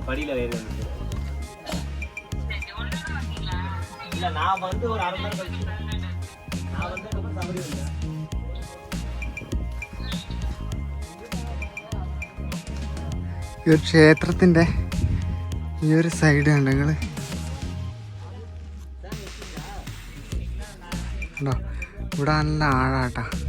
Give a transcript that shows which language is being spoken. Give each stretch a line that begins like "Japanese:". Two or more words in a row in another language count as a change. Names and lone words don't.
Tamil: படியில வேற இல்ல, நான் வந்து ஒரு அரை மணி கழிச்சு நான் வந்து சபரி வந்தேன்.
Malayalam: ഈ ഒരു ക്ഷേത്രത്തിൻ്റെ ഈ ഒരു സൈഡ് കണ്ടോ നിങ്ങൾ? കണ്ടോ ഇവിടെ നല്ല ആഴാട്ടാ.